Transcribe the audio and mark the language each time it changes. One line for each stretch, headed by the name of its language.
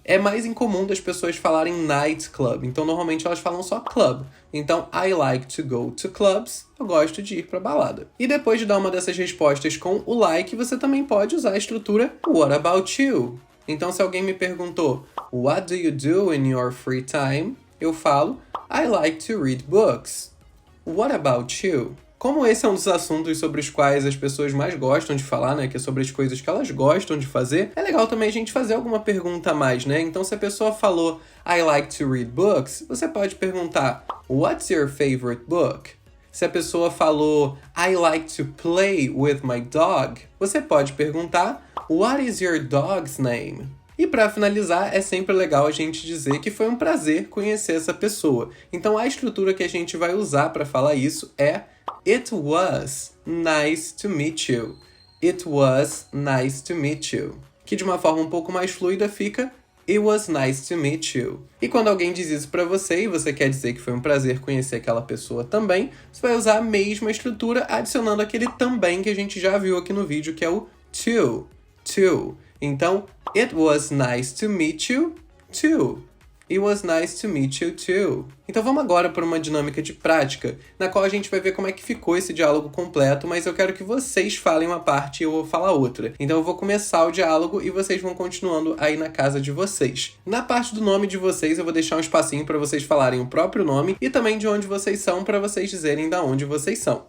Portuguese: É mais incomum das pessoas falarem night club, então normalmente elas falam só club. Então,
English: I like to go to clubs,
Portuguese: eu gosto de ir pra balada. E depois de dar uma dessas respostas com o like, você também pode usar a estrutura
English: What about you?
Portuguese: Então, se alguém me perguntou
English: What do you do in your free time?
Portuguese: Eu falo
English: I like to read books. What about you?
Portuguese: Como esse é um dos assuntos sobre os quais as pessoas mais gostam de falar, né, que é sobre as coisas que elas gostam de fazer, é legal também a gente fazer alguma pergunta a mais, né? Então, se a pessoa falou
English: I like to read books,
Portuguese: você pode perguntar
English: What's your favorite book?
Portuguese: Se a pessoa falou
English: I like to play with my dog,
Portuguese: você pode perguntar
English: What is your dog's name?
Portuguese: E para finalizar, é sempre legal a gente dizer que foi um prazer conhecer essa pessoa. Então a estrutura que a gente vai usar para falar isso é
English: It was nice to meet you. It was nice to meet you.
Portuguese: Que de uma forma um pouco mais fluida fica
English: It was nice to meet you.
Portuguese: E quando alguém diz isso pra você e você quer dizer que foi um prazer conhecer aquela pessoa também, você vai usar a mesma estrutura adicionando aquele também que a gente já viu aqui no vídeo, que é o to.
English: Então, it was nice to meet you too. It was nice to meet you too.
Portuguese: Então vamos agora para uma dinâmica de prática, na qual a gente vai ver como é que ficou esse diálogo completo, mas eu quero que vocês falem uma parte e eu vou falar outra. Então eu vou começar o diálogo e vocês vão continuando aí na casa de vocês. Na parte do nome de vocês, eu vou deixar um espacinho para vocês falarem o próprio nome e também de onde vocês são, para vocês dizerem da onde vocês são.